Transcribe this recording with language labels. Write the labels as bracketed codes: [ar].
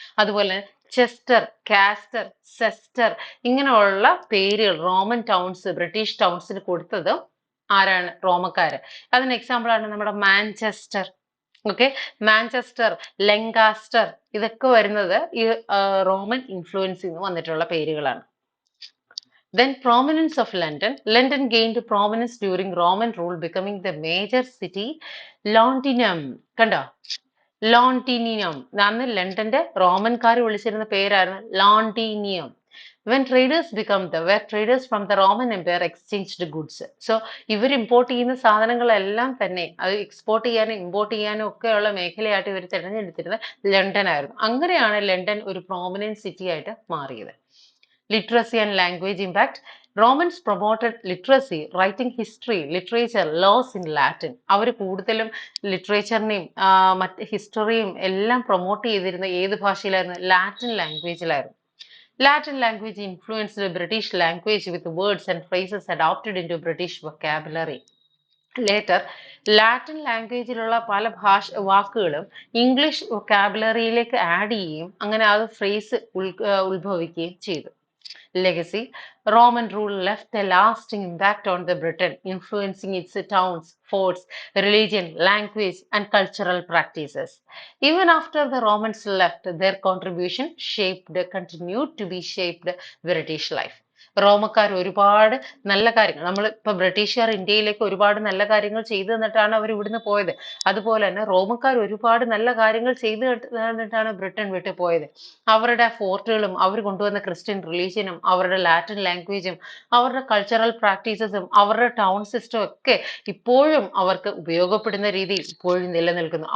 [ml] അതുപോലെ Chester, castor, സെസ്റ്റർ ഇങ്ങനെയുള്ള പേരുകൾ റോമൻ ടൗൺസ് ബ്രിട്ടീഷ് ടൗൺസിന് കൊടുത്തതും ആരാണ്? റോമക്കാര്. അതിന് എക്സാമ്പിൾ ആണ് നമ്മുടെ മാഞ്ചസ്റ്റർ. ഓക്കെ, മാഞ്ചസ്റ്റർ, ലെങ്കാസ്റ്റർ, ഇതൊക്കെ വരുന്നത് ഈ റോമൻ ഇൻഫ്ലുവൻസിൽ നിന്ന് വന്നിട്ടുള്ള പേരുകളാണ്. [en] Then prominence of London. London gained prominence during Roman rule, becoming the major city. [ml] Londinium, കണ്ടോ? ലോണ്ടിനിയം. അന്ന് ലണ്ടന്റെ റോമൻകാർ വിളിച്ചിരുന്ന പേരായിരുന്നു ലോണ്ടിനിയം. [en] When traders become where traders from the Roman Empire exchanged goods. [ml] So ഇവർ ഇമ്പോർട്ട് ചെയ്യുന്ന സാധനങ്ങളെല്ലാം തന്നെ അത് എക്സ്പോർട്ട് ചെയ്യാനും ഇമ്പോർട്ട് ചെയ്യാനും ഒക്കെയുള്ള മേഖലയായിട്ട് ഇവർ തിരഞ്ഞെടുത്തിരുന്നത് ലണ്ടൻ ആയിരുന്നു. അങ്ങനെയാണ് ലണ്ടൻ ഒരു പ്രോമിനന്റ് സിറ്റി ആയിട്ട് മാറിയത്. [en] Literacy and language impact. Romans promoted literacy, writing history, literature, laws in Latin. [ml] അവർ കൂടുതലും ലിറ്ററേച്ചറിനെയും മറ്റ് ഹിസ്റ്ററിയും എല്ലാം പ്രൊമോട്ട് ചെയ്തിരുന്ന ഏത് ഭാഷയിലായിരുന്നു? Latin ലാംഗ്വേജിലായിരുന്നു. [en] Latin language influenced the British language with words and phrases adopted into British vocabulary. [ml] Later Latin ലാംഗ്വേജിലുള്ള പല വാക്കുകളും English വൊക്കാബുലറിയിലേക്ക് add ചെയ്യുകയും അങ്ങനെ അത് ഫ്രേസ് ഉത്ഭവിക്കുകയും ചെയ്തു. [en] Legacy. Roman rule left a lasting impact on the Britain, influencing its towns, forts, religion, language, and cultural practices. Even after the Romans left, their contribution continued to be shaped British life. [ml] റോമക്കാർ ഒരുപാട് നല്ല കാര്യങ്ങൾ, നമ്മൾ ഇപ്പൊ ബ്രിട്ടീഷുകാർ ഇന്ത്യയിലേക്ക് ഒരുപാട് നല്ല കാര്യങ്ങൾ ചെയ്തു തന്നിട്ടാണ് അവർ ഇവിടുന്ന് പോയത്. അതുപോലെ തന്നെ റോമക്കാർ ഒരുപാട് നല്ല കാര്യങ്ങൾ ചെയ്തു തന്നിട്ടാണ് ബ്രിട്ടൻ വിട്ടു പോയത്. അവരുടെ ഫോർട്ടുകളും അവർ കൊണ്ടുവന്ന ക്രിസ്ത്യൻ റിലീജിയനും അവരുടെ ലാറ്റിൻ ലാംഗ്വേജും അവരുടെ കൾച്ചറൽ പ്രാക്ടീസസും അവരുടെ ടൗൺ സിസ്റ്റം ഒക്കെ ഇപ്പോഴും അവർക്ക് ഉപയോഗപ്പെടുന്ന രീതിയിൽ ഇപ്പോഴും നിലനിൽക്കുന്നു.